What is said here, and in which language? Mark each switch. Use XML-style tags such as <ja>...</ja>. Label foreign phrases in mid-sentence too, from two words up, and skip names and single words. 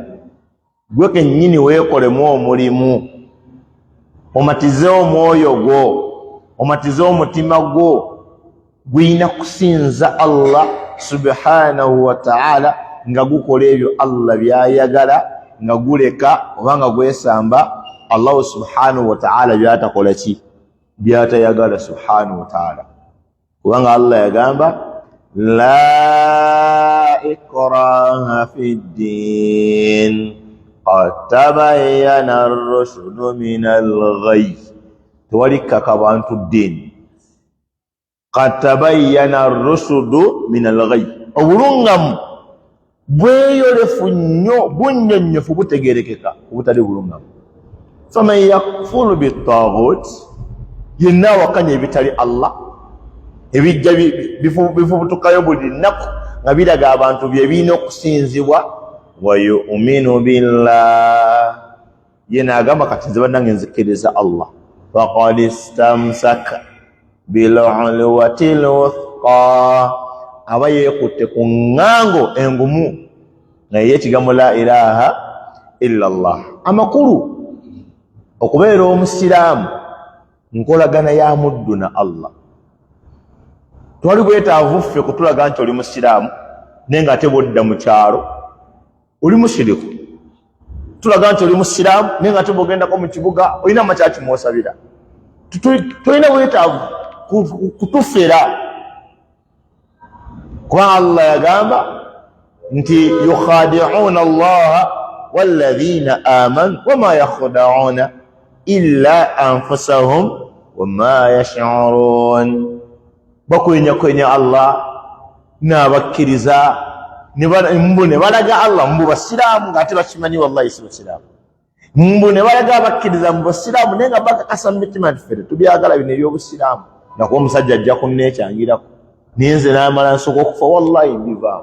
<lg>gwe kennyini weekolemu omulimu, omatize omwoyo gwo, omatize omutima gwo, gwina kusinza Allah</lg> <ar>سبحانه وتعالى</ar> <lg>nga gukola ebyo Allah byayagala, nga guleka oba nga gwesamba Allah</lg> <ar>سبحانه وتعالى</ar> <lg>byatakola ki, byatayagala</lg> <ar>سبحانه وتعالى.</ar> <lg>Kubanga Allah yagamba</lg> <ar>لا إكراه في الدين قد تبين الرشد من الغي,</ar> <lg>tewalikaka bantu ddiini.</lg> <ar>قد تبين الرشد من الغي,</ar> <lg>obulungamu bweyolefu nnyo bunnyonnyofu butegerekeka obutali bulungamu.</lg> <ar>فمن يكفر بالطاغوت,</ar> <lg>yenna wakanya ebitali Allah ebijja bifubutukayo buli nnaku nga biraga abantu bye birina okusinzibwa,</lg> <ar>ويؤمن بالله,</ar> <lg>ye n'agamba kati nze bannange nzikiriza Allah</lg> <ar>فقد استمسك بالعروة الوثقى</ar> <lg>aba yeekutte ku ŋŋango engumu naye ekigambo</lg> <ar>لا إله إلا الله.</ar> <lg>Amakulu okubeera omusiraamu nkolagana ya muddu na Allah. Twali bwetaavu ffe kutulaga nti oli musiraamu naye nga ate bwodda mu kyalo oli musiriku. Tulaga nti oli musiraamu naye nga ate bw'ogendako mu kibuga olina amakyaki mw'osabira. Tolina bwetaavu kutufera kuba Allah yagamba nti</lg> <ar>يخادعون الله والذين آمنوا وما يخدعون إلا أنفسهم وما يشعرون.</ar> <lg>Bakwenya Allah n'abakkiriza mbu ne balaga Allah mbu basiraamu ng'ate bakimanyi wallahi si basiraamu. Mbu ne balaga abakkiriza mbu basiraamu naye nga bakakasa mu mitima nti ffe tetubyagala bino eby'obusiraamu. Nakuba omusajja ajja kunneekyangirako naye nze n'amala nsooka okufa wallahi mbivaamu.</lg>